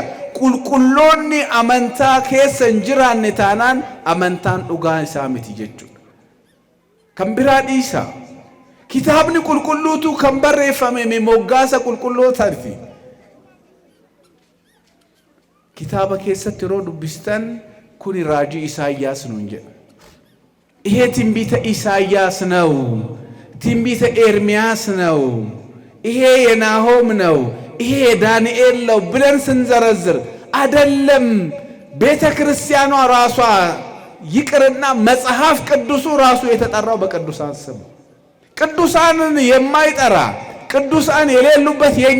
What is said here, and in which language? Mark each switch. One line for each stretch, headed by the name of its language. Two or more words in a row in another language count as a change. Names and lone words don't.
Oromo: Qulqulloonni amantaa keessa hin jiraanne taanaan amantaan dhugaa isaa miti jechuudha. Kan biraa dhiisa. Kitaabni qulqulluutu kan barreeffame moggaasa qulqullootaati. Kitaaba keessatti yeroo dubbistan kuni raajii Isaayyaas nuun jedha.
Amharic: ይሄ ትንቢተ ኢሳይያስ ነው። ትንቢተ ኤርምያስ ነው። ይሄ የናሆም ነው። ይሄ ዳንኤል ነው ብለን ስንዘረዝር አይደለም ቤተ ክርስቲያኗ ራሷ ይቅርና መጽሐፍ ቅዱሱ ራሱ የተጠራው በቅዱሳን ስም። ቅዱሳንን የማይጠራ ቅዱሳን የሌሉበት የኛ